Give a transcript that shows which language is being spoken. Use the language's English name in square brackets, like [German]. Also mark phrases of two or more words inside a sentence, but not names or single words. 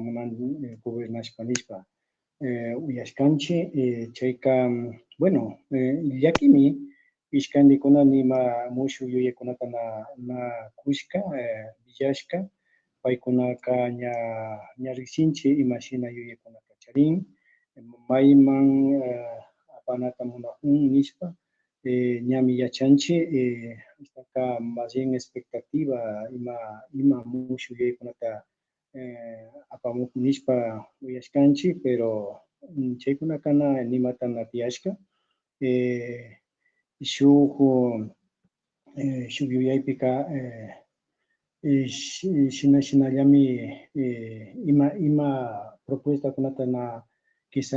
[Quechua] munan gobernashpa nishpa uyashkanchik chayka bueno llakimi ishkandikuna nima mushuk yuyaykunata na kushka villashka paykunaka ña rikshinchik imashina yuyaykunata charin mayman apanata munajun nishpa ñami yachanchik [Spanish] hasta más bien expectativa [Quechua] ima mushuk yuyaykunata apamukun nishpa uyashkanchik pero chaykunakana nimata na tiyashka shuk yuyaypika shinallami ima propuestakunata na quizá